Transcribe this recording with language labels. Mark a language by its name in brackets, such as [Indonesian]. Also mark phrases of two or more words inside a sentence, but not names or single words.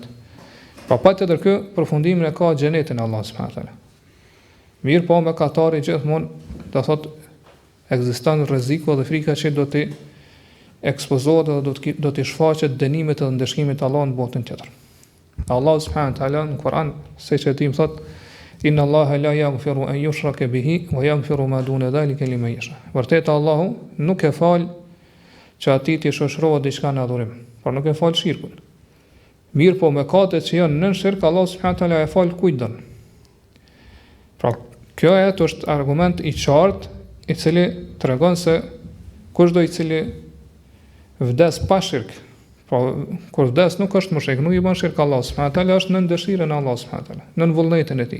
[Albanian] Pa patjetër kë përfundimin e ka xhenetin Allah [Arabic] سبحانه وتعالى. [Albanian] Mirë po mëkatari gjithmonë do thotë ekziston rreziku dhe frika që do të ekspozohet dhe do të shfaqet dënimet dhe ndëshkimet të Allahut në botën tjetër. [Arabic] Allah سبحانه وتعالى [Albanian] në Kur'an siç e dim thot [Arabic] إن الله لا يغفر أن يشرك به ويغفر ما دون ذلك لمن يشاء. [Albanian] Vërtet Allahu nuk e fal që atij të shoqërohet diçka në adhurim, por nuk e fal shirkun. Mirë po mëkatet që janë nën shirk, Allah [Arabic] سبحانه وتعالى [Albanian] e fal kujt don. Pra kjo është argument i qartë i cili tregon se kushdo i cili vdes pa shirk, pra kur vdes nuk është mushrik, nuk i bën shirk Allah [Arabic] سبحانه وتعالى, [Albanian] është nën dëshirën e Allah [Arabic] سبحانه وتعالى, [Albanian] nën vullnetin e tij.